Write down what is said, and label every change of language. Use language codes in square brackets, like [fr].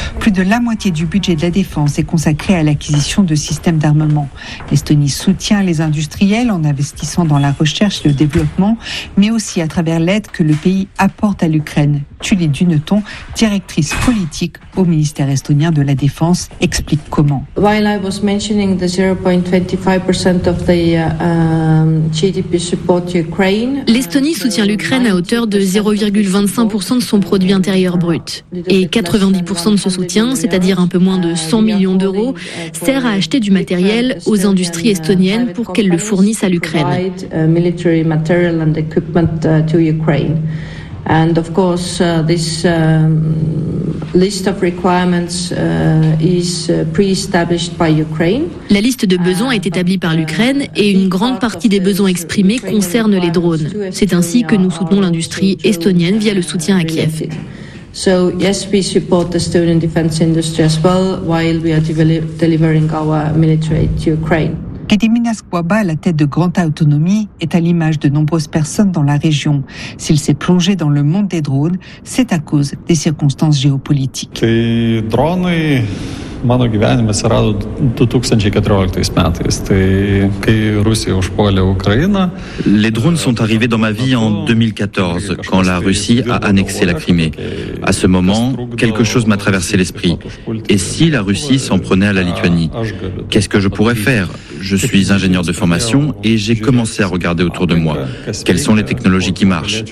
[fr] Plus de la moitié du budget de la défense est consacré à l'acquisition de systèmes d'armement. L'Estonie soutient les industriels en investissant dans la recherche et le développement, mais aussi à travers l'aide que le pays apporte à l'Ukraine. Tulie Duneton, directrice politique au ministère estonien de la Défense, explique comment. [en] While I was mentioning the 0.25% of the GDP support Ukraine, [fr] l'Estonie soutient l'Ukraine à hauteur de 0,25% de son produit intérieur brut. Et 90% de ce soutien, c'est-à-dire un peu moins de 100 millions d'euros, sert à acheter du matériel aux industries estoniennes pour qu'elles le fournissent à l'Ukraine. [en] Military material and equipment to Ukraine. And of course, this list of requirements is pre-established by Ukraine. [fr] La liste de besoins est établie par l'Ukraine et une grande partie des besoins exprimés concerne les drones. C'est ainsi que nous soutenons l'industrie estonienne via le soutien à Kiev. [en] So yes, we support the Estonian defense industry as well while we are delivering our military aid to Ukraine. [fr] Gediminas Kwaba, à la tête de Grand Autonomie, est à l'image de nombreuses personnes dans la région. S'il s'est plongé dans le monde des drones, c'est à cause des circonstances géopolitiques. Les drones, [lt] mano gyvenime atsirado 2014 metais. Tai kai Rusija užpuolė Ukrainą. [fr] Les drones sont arrivés dans ma vie en 2014, quand la Russie a annexé la Crimée. À ce moment, quelque chose m'a traversé l'esprit. Et si la Russie s'en prenait à la Lituanie, qu'est-ce que je pourrais faire? Je suis ingénieur de formation et j'ai commencé à regarder autour de moi quelles sont les technologies qui marchent.